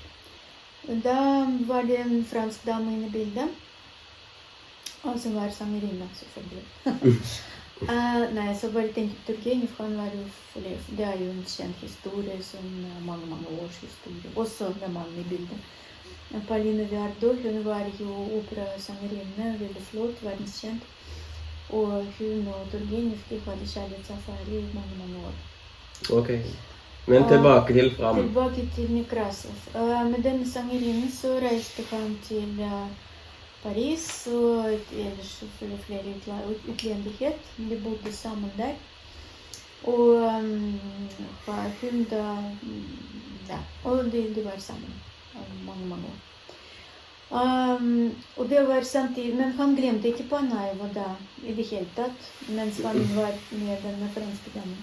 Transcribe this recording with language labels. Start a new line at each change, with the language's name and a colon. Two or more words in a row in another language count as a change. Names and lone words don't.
Norwegian: Da var det en fransk dame inne i bildet, og som var sangerinne, selvfølgelig. Nei, så bare tenkte Turgenev, han var jo forløst. Det er jo en kjent historie, som mange års historie, også med mannen i bildet. Pauline Viardot, hun var jo operasangerinne, veldig flott, verdenskjent.
Swedish: Och hon och Turgenev hade kärleksaffär i många år. Okej. Men tillbaka till fram. Tillbaka till Nekrasov.
Norwegian: Med den sångerinnen så reste han till Paris och ellers flere utlendighet. De bodde sammen der. Og hun da, ja, og de var sammen mange år. Og det var samtidig, men han glemte ikke Panayeva da i det hele tatt, mens han var med den franske damen.